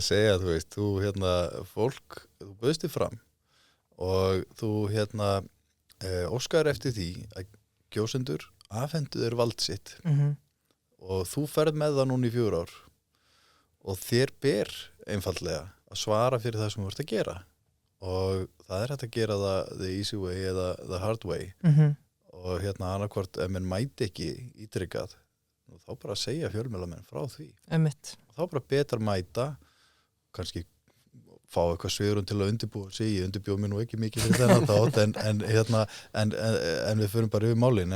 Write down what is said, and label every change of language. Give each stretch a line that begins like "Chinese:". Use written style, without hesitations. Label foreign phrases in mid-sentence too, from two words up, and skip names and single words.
Icelandic: segja, þú fólk, þú bauðst þig fram og þú óskar eftir því að kjósendur afhendu þér vald sitt og þú ferð með það núna í 4 ár og þér ber einfaldlega að svara fyrir það sem þú ert að gera, og það er hægt að gera það
English: the easy way
Icelandic: eða
English: the hard way.
Icelandic: Og annarkvort ef menn mæti ekki ítrykkað, þá bara segja fjölmiðlamenn frá því. Einmitt. Þá bara betra mæta, kannski fá eitthvað svigrúm til að undirbúa sig. Ég undirbjóð mér nú ekki mikið fyrir þennan þátt, en við förum bara yfir málin.